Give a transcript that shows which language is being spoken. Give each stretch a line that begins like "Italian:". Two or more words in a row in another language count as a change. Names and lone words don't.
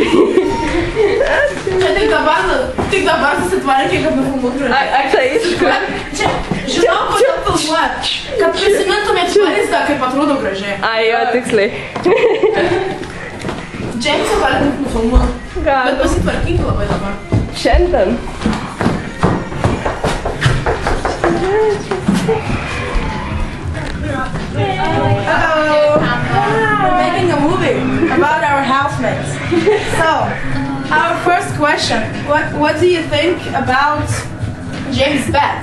Lithuanian: Čia tik dabar susitvarkė, kad nufilmuotų. Tai aišku. Čia, žinau, kodėl filmuot. Kad prisimintumėt vaizdą, kaip atrodo gražiai. Ai, jo, tiksliai. Džeimsą galim nufilmuoti. Bet pasitvarkyti labai dabar. Šiandien.
English: We're making a movie about our housemates. So, our first question, what do you think about James' bed?